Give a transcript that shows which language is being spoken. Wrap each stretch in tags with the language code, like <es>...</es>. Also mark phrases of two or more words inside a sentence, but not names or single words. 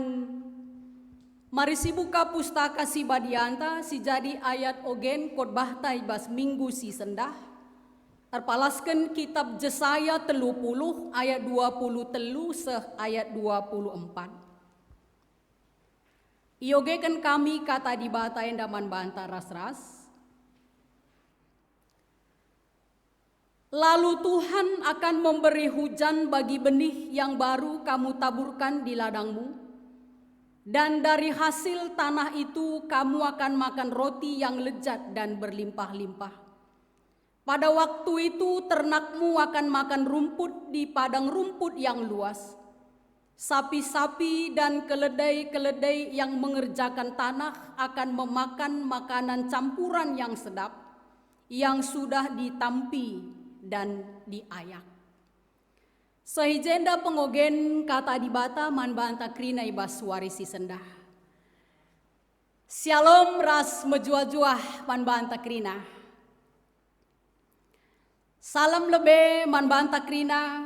<btx>Mari si buka pustaka si badianta si jadi ayat ogen khotbah taibas minggu si sendah. Terpalaskan kitab Jesaya 30 ayat 20 telu seh ayat 24. Iogekan kami kata dibata endaman banta ras-ras.</btx> <id>Lalu Tuhan akan memberi hujan bagi benih yang baru kamu taburkan di ladangmu, dan dari hasil tanah itu kamu akan makan roti yang lezat dan berlimpah-limpah. Pada waktu itu ternakmu akan makan rumput di padang rumput yang luas. Sapi-sapi dan keledai-keledai yang mengerjakan tanah akan memakan makanan campuran yang sedap, yang sudah ditampi dan diayak.</id> <btx>Sahijenda pengogen kata dibata man banta krina ibas warisi sendah. Shalom ras mejuah-juah man banta krina. Salam lebe man banta krina.</btx>